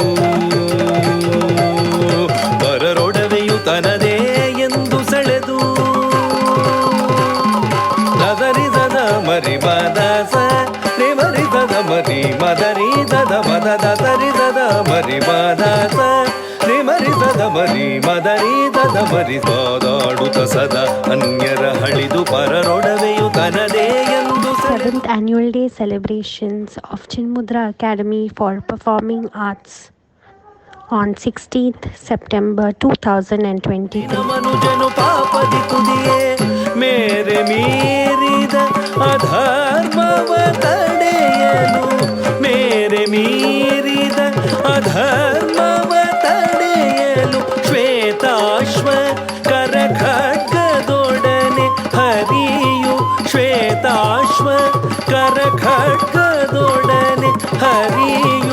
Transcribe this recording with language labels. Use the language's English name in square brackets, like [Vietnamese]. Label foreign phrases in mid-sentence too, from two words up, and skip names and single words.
[Kannada] ಬರರೊಡವೆಯು ತನದೇ ಎಂದು ಸೆಳೆದು ದದರಿ ದದ ಮರಿ ಬದ ಸ ರಿ ಮರಿ ದದ ಮರಿ ಮದರಿ ದದ ಮದ ದದರಿ ದದ ಮರಿ ಬದ ಸ ರಿ ಮರಿ ದದ ಮರಿ ಮದರಿ ದದ ಮರಿ ಸಾದಾಡುತ್ತ ಸದಾ ಅನ್ಯರ ಹಳಿದು ಪರರೊಡವೆಯು ತನದೇ ಎಂದು. [English] 7th Annual Day celebrations of Chinmudra Academy for Performing Arts on 16th September 2023. [Kannada] ಮನುಜನು ಪಾಪದಿ ತುದಿಯೇ ಮೇರೆ ಮೀರಿದ ಅಧರ್ಮವ ತಡೆಯಲು ಮೇರೆ ಮೀರಿದ ಅಧರ್ಮವ ತಡೆಯಲು ಶ್ವೇತಾಶ್ವ ಕರ ಖಡ್ಗದೊಡನೆ ಹರಿಯು ಶ್ವೇತಾಶ್ವ ಕರ ಖಡ್ಗದೊಡನೆ ಹರಿಯು